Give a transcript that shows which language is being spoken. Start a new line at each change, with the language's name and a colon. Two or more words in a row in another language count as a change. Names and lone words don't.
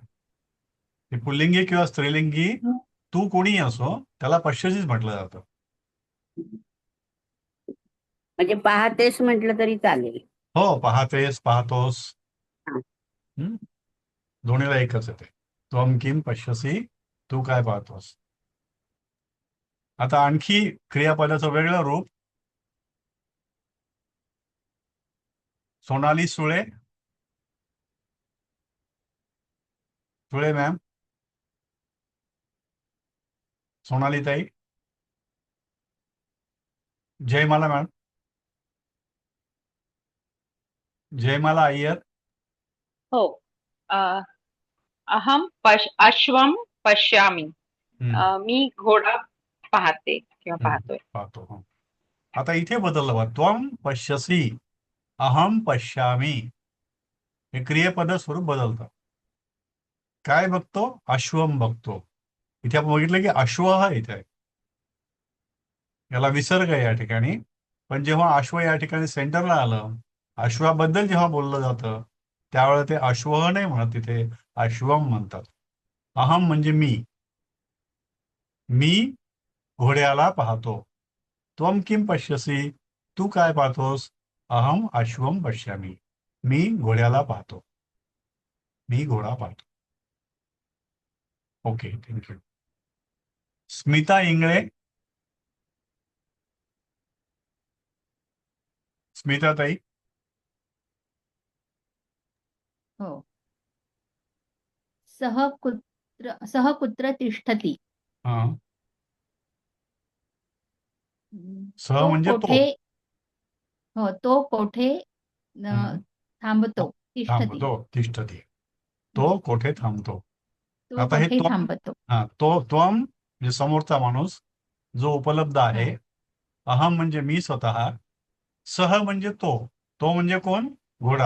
Marathi: हे पुल्लिंगी किंवा स्त्रीलिंगी तू कोणी असो त्याला पश्यसीच म्हटलं जातं. म्हणजे पाहतेस म्हटलं तरी चालेल. हो, पाहतेस, पाहतोस, हा. दोन्हीला एकच येते.
Sanskrit: त्वम किम पश्यसी,
Marathi: तू काय पाहतोस. आता आणखी क्रियापदाचं वेगळं रूप. सोनाली सुळे, सुळे मॅम, सोनाली ताई, जयमाला मॅम, जयमाला अय्यर. हो.
Sanskrit: अहम अश्वम पश्यामी.
Marathi: मी घोडा पाहते किंवा पाहतोय. पाहतो. हो. आता इथे बदललं बघा,
Sanskrit: त्वम पश्यसी, अहम पश्यामी.
Marathi: हे क्रियापद स्वरूप बदलतं. काय बघतो? अश्वम बघतो. इथे आपण बघितलं की अश्व हा इथे आहे, याला विसर्ग आहे या ठिकाणी. पण जेव्हा अश्व या ठिकाणी सेंटरला आलं, अश्वाबद्दल जेव्हा बोललं जातं त्यावेळेला ते अश्व नाही म्हणत, तिथे अश्वम म्हणतात. अहम म्हणजे मी घोड्याला पाहतो.
Sanskrit: त्वम किम पश्यसी,
Marathi: तू काय पाहतोस?
Sanskrit: अहम अश्वम पश्यामी,
Marathi: मी घोड्याला पाहतो, मी घोडा पाहतो.
English: Okay, thank you.
Marathi: स्मिता इंगळे, स्मिता ताई. हो.
Sanskrit: सह कुत्र तिष्ठती.
Marathi: हा, सह तो म्हणजे तो. कोठे, हो तो कोठे थांबतो, तिष्ठती. थांबतो, तिष्ठती. तो कोठे थांबतो. तो आता हे कोठे त्वम, थांबतो. हा त्वम म्हणजे समोरचा माणूस जो उपलब्ध आहे. अहम म्हणजे मी स्वतः. सह म्हणजे तो म्हणजे कोण? घोडा.